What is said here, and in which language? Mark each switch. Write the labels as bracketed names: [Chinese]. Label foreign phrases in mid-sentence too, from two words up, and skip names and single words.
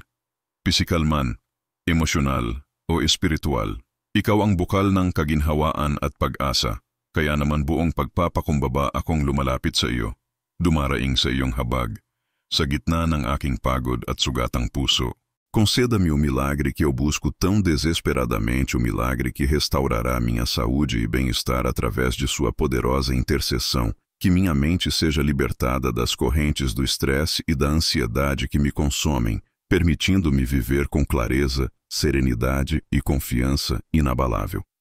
[Filipino] Pisikal man, emosyonal o espiritual, ikaw ang bukal ng kaginhawaan at pag-asa, kaya naman buong pagpapakumbaba akong lumalapit sa iyo, dumaraing sa iyong habag, sa gitna ng aking pagod at sugatang puso. [Portuguese] Conceda-me o milagre que eu busco tão desesperadamente, o milagre que restaurará minha saúde e bem-estar através de sua poderosa intercessão, que minha mente seja libertada das correntes do estresse e da ansiedade que me consomem, permitindo-me viver com clareza, serenidade e confiança inabalável.